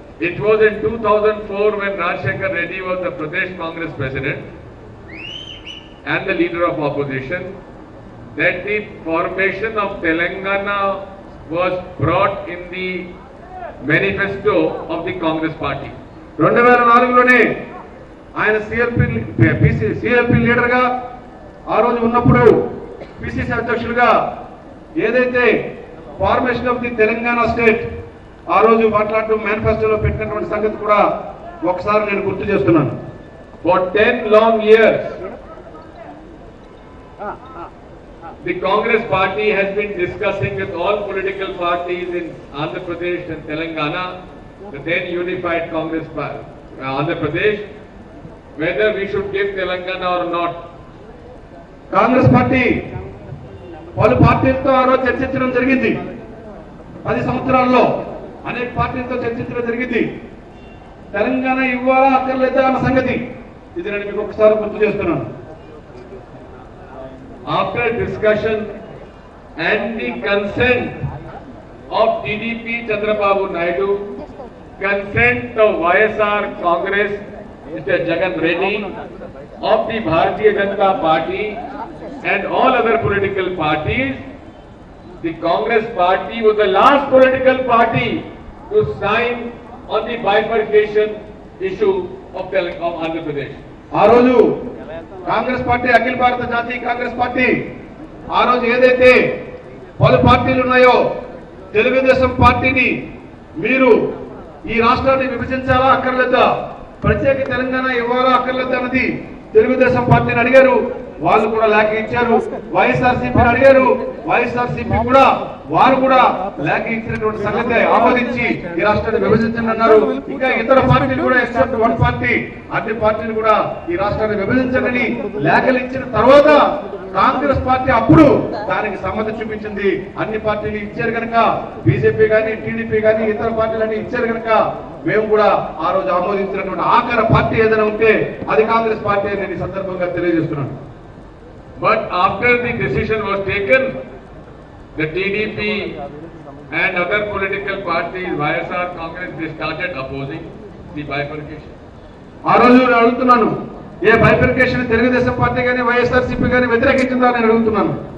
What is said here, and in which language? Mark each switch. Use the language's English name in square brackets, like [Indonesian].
[English] It was in 2004 when Rajshekar Reddy was the Pradesh Congress president and the leader of opposition that the formation of Telangana was brought in the manifesto of the Congress party. [Telugu] 2004లోనే ఆయన CLP లీడర్గా ఆ రోజు ఉన్నప్పుడు PCC అధ్యక్షులుగా ఏదైతే [English] formation of the Telangana state [Telugu] ఆ రోజు మాట్లాడుతూ మేనిఫెస్టోలో పెట్టినటువంటి సంగతి కూడా ఒకసారి నేను గుర్తు చేస్తున్నాను. [English] For 10 long years the Congress party has been discussing with all political parties in Andhra Pradesh and Telangana, the then unified Congress Andhra Pradesh, whether we should give Telangana or not. [Telugu] Congress party పలు పార్టీలతో ఆ రోజు చర్చించడం జరిగింది. 10 సంవత్సరాల్లో అనేక పార్టీలతో చర్చించడం జరిగింది. తెలంగాణ ఇవ్వాలా అక్కర్లేదా అన్న సంగతి ఇది నేను మీకు ఒకసారి గుర్తు చేస్తున్నాను. [English] After discussion and the consent of TDP Chandrababu Naidu, consent of YSR Congress, Mr. Jagan Reddy, of the Bharatiya Janata Party and all other political parties, the Congress party was the last political party to sign on the bifurcation issue of Andhra Pradesh. [Telugu] ఆ రోజు Congress party, అఖిల భారత జాతీయ Congress party ఆ రోజు ఏదైతే పలు పార్టీలు ఉన్నాయో, తెలుగుదేశం పార్టీని మీరు ఈ రాష్ట్రాన్ని విభజించాలా అక్కర్లేదా, ప్రత్యేక తెలంగాణ ఇవ్వాలా అక్కర్లేదా అన్నది తెలుగుదేశం పార్టీని అడిగారు. వాళ్ళు కూడా లేఖ ఇచ్చారు. వైఎస్ఆర్సీపీని అడిగారు, వైఎస్ఆర్సీపీ కూడా వారు కూడా లేఖ ఇచ్చినటువంటి సంగతి ఆమోదించి ఈ రాష్ట్రాన్ని విభజించండి అన్నారు. ఇంకా ఇతర పార్టీలు కూడా [English] except one party, [Telugu] అన్ని పార్టీలు కూడా ఈ రాష్ట్రాన్ని విభజించండి లేఖలు ఇచ్చిన తర్వాత కాంగ్రెస్ పార్టీ అప్పుడు దానికి సమ్మతి చూపించింది. అన్ని పార్టీలు ఇచ్చారు కనుక, బీజేపీ గానీ టీడీపీ గానీ ఇతర పార్టీలన్నీ ఇచ్చారు కనుక మేము కూడా ఆ రోజు ఆమోదించినటువంటి ఆఖరి పార్టీ ఏదైనా ఉంటే అది కాంగ్రెస్ పార్టీ అని నేను ఈ సందర్భంగా తెలియజేస్తున్నాను. [English] But after the decision was taken, the TDP and other political parties, YSR, Congress, they started opposing the bifurcation. [Telugu] ఆ రోజు నేను అడుగుతున్నాను, ఏ బైఫర్కేషన్ తెలుగుదేశం పార్టీ కానీ వైఎస్ఆర్సీపీ కానీ వ్యతిరేకించిందా నేను అడుగుతున్నాను.